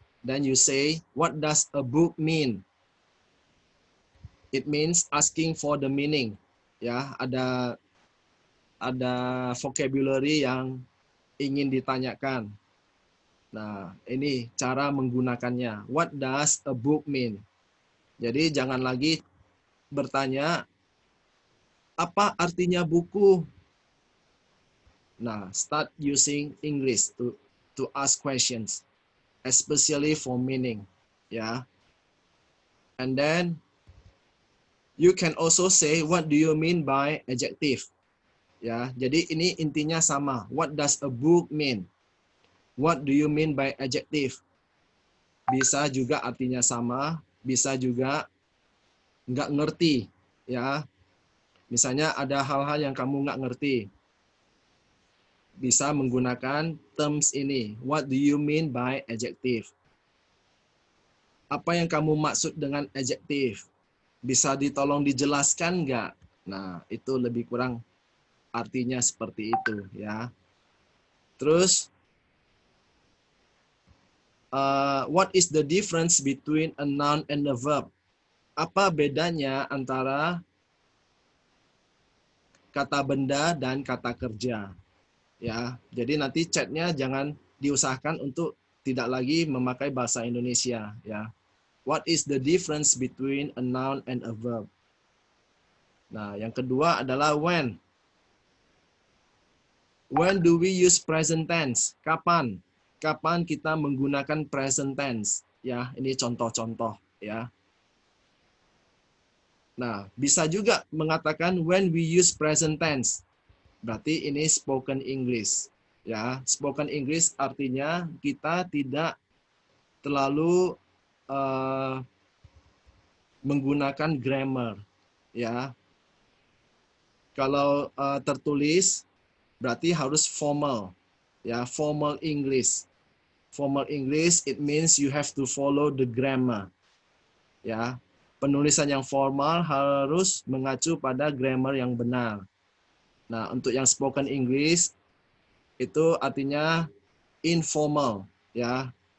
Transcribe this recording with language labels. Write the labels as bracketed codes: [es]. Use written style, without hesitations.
[en] Then you say, what does a book mean? It means asking for the meaning. [id] Ya, ada vocabulary yang ingin ditanyakan. Nah, ini cara menggunakannya. [en] What does a book mean? [id] Jadi jangan lagi bertanya apa artinya buku. [en] Nah, start using English to ask questions, especially for meaning. Ya. And then you can also say what do you mean by adjective. [id] Ya, jadi ini intinya sama. [en] What does a book mean? What do you mean by adjective? [id] Bisa juga artinya sama, bisa juga nggak ngerti. Ya, misalnya ada hal-hal yang kamu nggak ngerti, bisa menggunakan terms ini. [en] What do you mean by adjective? [id] Apa yang kamu maksud dengan adjective? Bisa ditolong dijelaskan nggak? Nah, itu lebih kurang artinya seperti itu ya. [en] Terus, what is the difference between a noun and a verb? [id] Apa bedanya antara kata benda dan kata kerja? Ya, jadi nanti chatnya jangan diusahakan untuk tidak lagi memakai bahasa Indonesia ya. [en] What is the difference between a noun and a verb? [id] Nah, yang kedua adalah when. [en] When do we use present tense? [id] Kapan? Kapan kita menggunakan present tense? Ya, ini contoh-contoh ya. Nah, bisa juga mengatakan [en] when we use present tense. [id] Berarti ini spoken English. Ya, spoken English artinya kita tidak terlalu menggunakan grammar. Ya, kalau tertulis berarti harus formal. [en] Ya, formal English. Formal English it means you have to follow the grammar. [id] Ya, penulisan yang formal harus mengacu pada grammar yang benar. Nah, untuk yang spoken English itu artinya informal, ya.